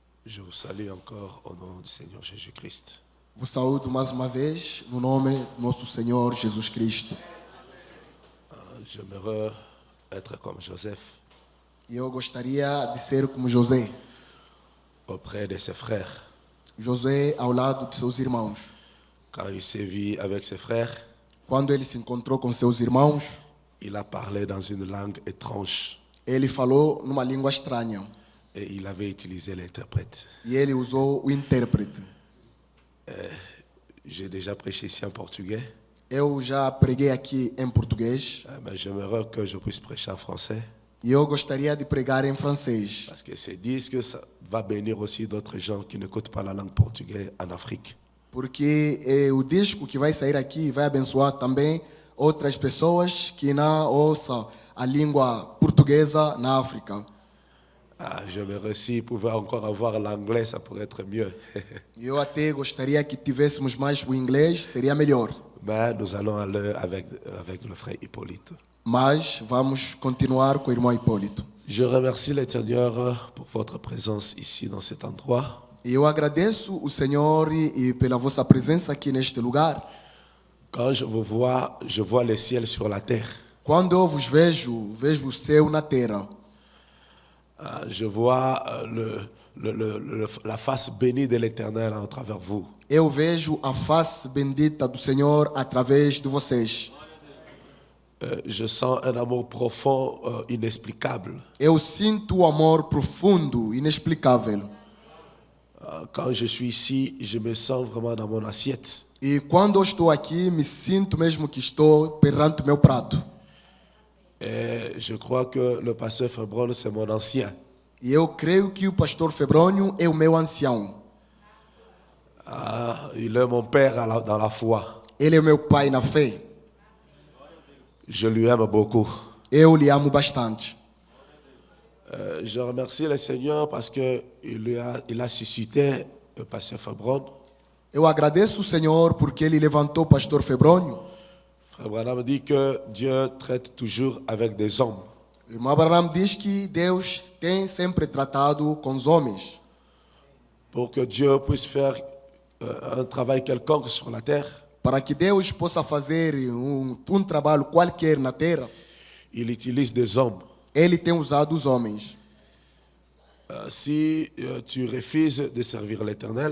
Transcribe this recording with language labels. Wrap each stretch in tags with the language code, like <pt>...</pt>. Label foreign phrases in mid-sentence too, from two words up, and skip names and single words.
<fr>Je vous salue encore au nom du Seigneur Jésus-Christ.</fr> <pt>Vos saúdo mais uma vez no nome do nosso Senhor Jesus Cristo.</pt> <fr>J'aimerais être comme Joseph</fr> <pt>E eu gostaria de ser como José.</pt> <fr>auprès de ses frères.</fr> <pt>José ao lado de seus irmãos.</pt> <fr>Quand il s'est vu avec ses frères,</fr> <pt>Quando ele se encontrou com seus irmãos,</pt> <fr>il a parlé dans une langue étrange</fr> <pt>ele falou numa língua estranha.</pt> <fr>et il avait utilisé l'interprète.</fr> <pt>E ele usou o intérprete.</pt> <fr>J'ai déjà prêché ici en portugais,</fr> <pt>Eu já preguei aqui em português.</pt> <fr>mais j'aimerais que je puisse prêcher en français</fr> <pt>E eu gostaria de pregar em francês.</pt> <fr>parce que c'est dit que ça va bénir aussi d'autres gens qui n'écoutent pas la langue portugaise en Afrique.</fr> <pt>Porque o disco que vai sair aqui vai abençoar também outras pessoas que não ouçam a língua portuguesa na África.</pt> <fr>J'aimerais si pouvoir encore avoir l'anglais, ça pourrait être mieux.</fr> <pt>Eu até gostaria que tivéssemos mais o inglês, seria melhor.</pt> <fr>Mais nous allons aller avec le frère Hippolyte.</fr> <pt>Mas vamos continuar com o irmão Hipólito.</pt> <fr>Je remercie le Seigneur pour votre présence ici dans cet endroit.</fr> <pt>E eu agradeço o Senhor e pela vossa presença aqui neste lugar.</pt> <fr>Quand je vous vois, je vois le ciel sur la terre.</fr> <pt>Quando eu vos vejo, vejo o céu na terra.</pt> <fr>Je vois la face bénie de l'Éternel à travers vous.</fr> <pt>Eu vejo a face bendita do Senhor através de vocês.</pt> <fr>Je sens un amour profond, inexplicable.</fr> <pt>Eu sinto o amor profundo, inexplicável.</pt> <fr>Quand je suis ici, je me sens vraiment dans mon assiette.</fr> <pt>E quando eu estou aqui, me sinto mesmo que estou perante o meu prato.</pt> <fr>Et je crois que le pasteur Febron, c'est mon ancien.</fr> <pt>E eu creio que o pastor Febrônio é o meu ancião.</pt> <fr>Il est mon père dans la foi.</fr> <pt>Ele é o meu pai na fé.</pt> <fr>Je lui aime beaucoup.</fr> <pt>Eu lhe amo bastante.</pt> <fr>Je remercie le Seigneur parce qu'il a suscité le pasteur Febron.</fr> <pt>Eu agradeço o Senhor porque Ele levantou o pastor Febrônio.</pt> <fr>Frère Branham dit que Dieu traite toujours avec des hommes.</fr> <pt>O irmão Abraham diz que Deus tem sempre tratado com os homens.</pt> <fr>Pour que Dieu puisse faire un travail quelconque sur la terre,</fr> <pt>Para que Deus possa fazer um trabalho qualquer na terra,</pt> <fr>il utilise des hommes.</fr> <pt>Ele tem usado os homens.</pt> <fr>Si tu refuses de servir l'Éternel,</fr>